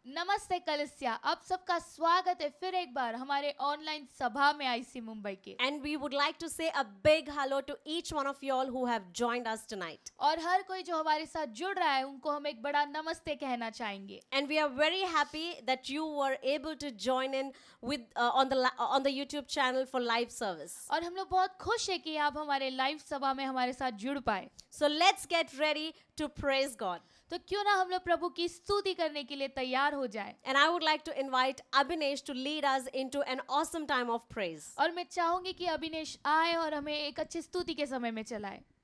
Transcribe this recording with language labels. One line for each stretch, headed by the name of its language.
Hindi: नमस्ते कलिसिया, आप सबका स्वागत है फिर एक बार हमारे ऑनलाइन सभा में आईसी मुंबई के।
English: And we would like to say a big hello to each one of you all who have joined us tonight.
Hindi: और हर कोई जो हमारे साथ जुड़ रहा है उनको हम एक बड़ा नमस्ते कहना चाहेंगे।
English: And we are very happy that you were able to join in with on the YouTube channel for live service.
Hindi: और हम लोग बहुत खुश है कि आप हमारे लाइव सभा में हमारे साथ जुड़ पाए।
English: So let's get ready to praise God.
Hindi: तो क्यों ना हम लोग प्रभु की स्तुति करने के लिए तैयार हो जाएं।
English: And I would like to invite Abhinesh to lead us into an awesome time of praise.
Hindi: और मैं चाहूंगी कि अभिनेश आए और हमें एक अच्छी स्तुति के समय में चलाए।